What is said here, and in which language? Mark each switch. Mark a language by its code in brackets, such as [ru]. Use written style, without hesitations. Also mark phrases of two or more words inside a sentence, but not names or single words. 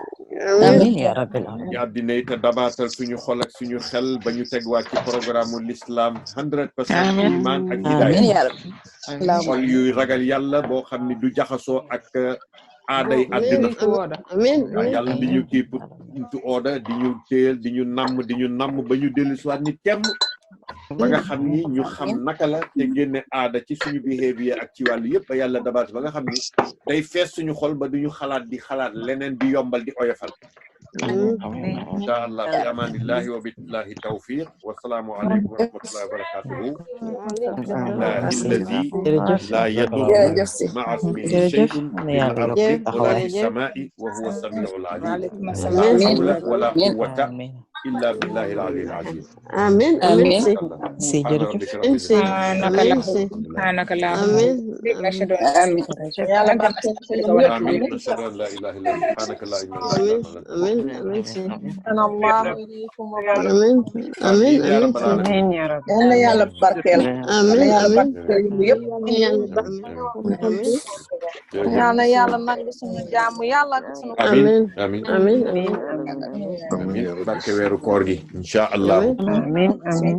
[ar] آمين يا رب العالمين [wo] ñu àddina yi te dabaatal suñu xol ak suñu xel ba ñu tegwaat ci programme u l'islam 100% iman ak amiin hidaaya [ar] يا رب اللهم [wo] xol yuy ragal yàlla boo xam ni du jaxasoo ak aaday àddina waaw yàlla di ñu kii [en] into order [wo] di ñu téel di ñu namm ba ñu dellu siwaat ni temm ba nga xam ni ñu xam naka la te génne aada ci suñu behavior ak ci wàllu yëpp ba yàlla dabaat ba nga xam ni day fees suñu xol ba duñu xalaat di xalaat leneen di yombal di oyofal [ar] إن شاء الله في أمان الله وبالله التوفيق والسلام عليكم ورحمة الله وبركاته بالله الذي لا يضر مع اسمه شيء في الأرض ولا في السماء وهو السميع العليم لا حول ولا قوة إلا بالله العلي العظيم آمين آمين [wo] si jërëjëf [ar] سبحانك اللهم أشهد أن لا إله إلا أنت آمين أشهد أن لا إله إلا أنت سبحانك لا إله إلا أنت أنا الله إليكم amiin يا رب العالمين آمين يا رب [wo] yal na yàlla barkeel amiin yàlla barkeel yëpp yal na yàlla nangu suñu jaamu yàlla ak suñu [ar] آمين آمين amiin [wo] آمين barke weeru koor gi [ar] إن شاء الله آمين آمين